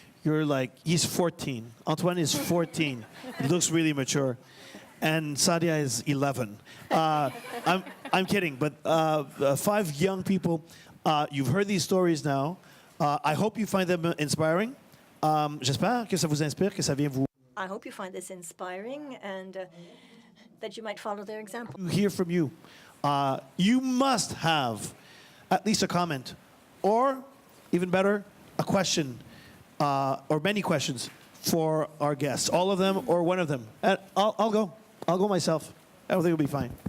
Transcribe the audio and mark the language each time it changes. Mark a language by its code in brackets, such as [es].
[en] You're like, he's 14. Antoine is 14. He looks really mature. And Sadia is 11. I'm kidding, but 5 young people. You've heard these stories now. I hope you find them inspiring. [fr] J'espère que ça vous inspire, que ça vient vous. [en] I hope you find this inspiring and that you might follow their example. Hear from you. You must have at least a comment, or even better, a question or many questions for our guests? All of them or one of them? I'll go. I'll go myself. I don't think it'll be fine.